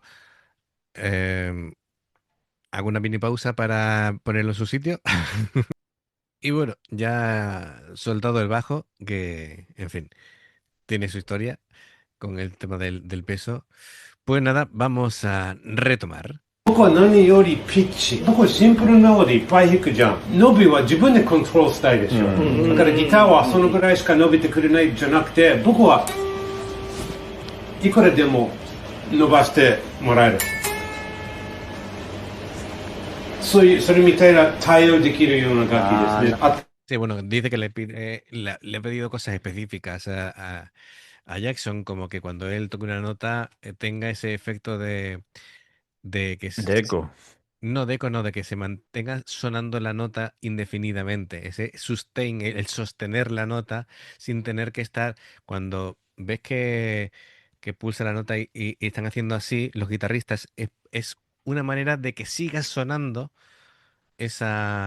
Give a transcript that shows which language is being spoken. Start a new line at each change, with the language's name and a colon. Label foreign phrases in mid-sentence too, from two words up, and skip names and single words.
Spanish: Em, Hago una mini pausa para ponerlo en su sitio. Y bueno, ya soltado el bajo, que, en fin, tiene su historia con el tema del peso. Pues nada, vamos a retomar.
Japanese: 僕は何よりピッチ。僕はシンプルなのでいっぱい弾くじゃん。伸びは自分でコントロールしたいでしょ。だからギターはそのぐらいしか伸びてくれないじゃなくて、僕はいくらでも伸ばしてもらえる。それみたいな対応できるような楽器ですね。あ
Spanish: Sí, bueno, dice que le ha pedido cosas específicas a Jackson, como que cuando él toque una nota tenga ese efecto de que De eco. no de eco, no, de que se mantenga sonando la nota indefinidamente, ese sustain, el sostener la nota sin tener que estar, cuando ves que pulsa la nota y están haciendo así, los guitarristas, es una manera de que siga sonando esa,